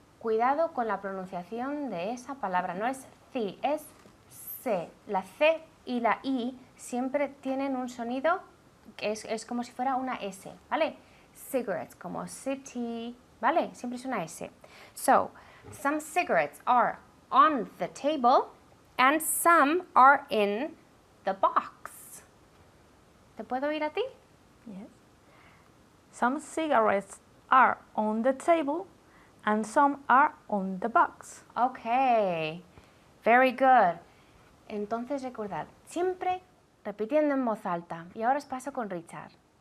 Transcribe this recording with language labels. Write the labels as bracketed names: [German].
[Spanish] Cuidado con la pronunciación de esa palabra. No es ci, es C. La C y la I siempre tienen un sonido que es como si fuera una S, ¿vale? Cigarettes, como city, ¿vale? Siempre es una S. [English] So, some cigarettes are on the table and some are in the box. [Spanish] ¿Te puedo oír a ti? [English] Yes. Some cigarettes are on the table and some are on the box. Okay. Very good. [Spanish] Entonces recordad, siempre repitiendo en voz alta. Y ahora os paso con Richard.